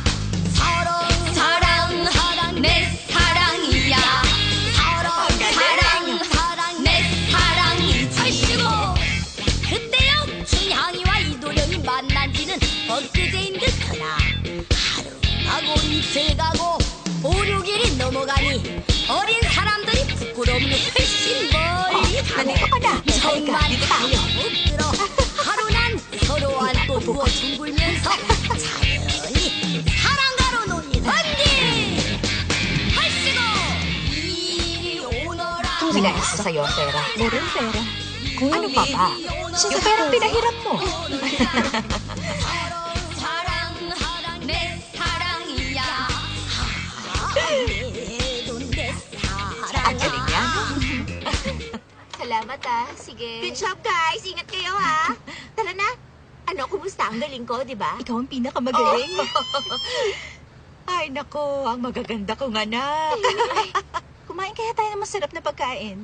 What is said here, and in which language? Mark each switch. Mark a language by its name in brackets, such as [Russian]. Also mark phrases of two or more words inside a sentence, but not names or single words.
[Korean] 사랑 내 사랑이야 사랑 내 사랑이 절시고 그때요 춘향이와 이도령이 만난 지는 엊그제인 듯하나 하루 가고 이틀 가고 5-6일이 넘어가니 어린 사람들이 부끄러움을 훨씬 멀리 가네. 정말 가요. 하루 난 서로 안고 누워 둥글면서 자연히 사랑가로 놀리던지 할시고 이리 오너라. [Filipino] Pinahisa sa'yo ang pera. Meron pera. Ano pa ba? Yung perang pinahirap mo. [Korean] 사랑 내 사랑이야 내 사랑 [Filipino] Ang galing niya, no? Salamat sige. [English] Good job, guys. [Filipino] Ingat kayo, ha? Tara na. Ano, kumusta? Ang galing ko, di ba? Ikaw ang pinakamagaling. Ay, nako. Ang magaganda kong anak. Kumain kaya tayo ng masarap na pagkain.